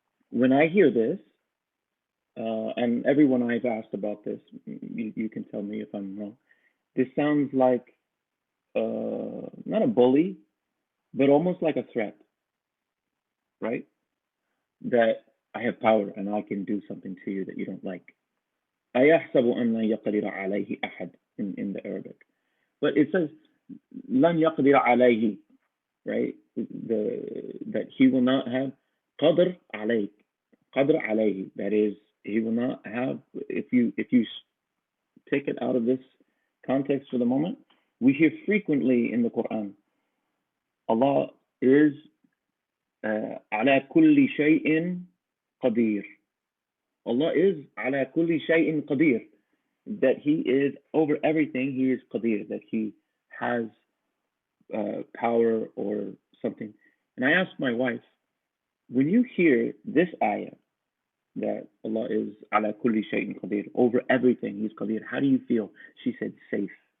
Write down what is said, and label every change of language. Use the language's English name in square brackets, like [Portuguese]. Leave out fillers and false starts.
[English] When I hear this, and everyone I've asked about this, you can tell me if I'm wrong. This sounds like not a bully, but almost like a threat, right? That I have power and I can do something to you that you don't like. [Arabic] أَيَحْسَبُ أَنْ لَنْ يَقْدِرَ عَلَيْهِ أَحَدٌ [English] in the Arabic. But it says [Arabic] لَنْ يَقْدِرَ عَلَيْهِ, [English] right? That he will not have [Arabic] قدر عليك. قدر عليه. [English] That is, he will not have, if you take it out of this context for the moment, we hear frequently in the Quran, Allah is [Arabic] على كل شيء قدير. [English] Allah is [Arabic] على كل شيء قدير. [English] That he is over everything, he is qadir, that he has power or something. And I asked my wife, when you hear this ayah, that Allah is ala kulli shay'in qadir, over everything he's qadir, how do you feel? She said safe.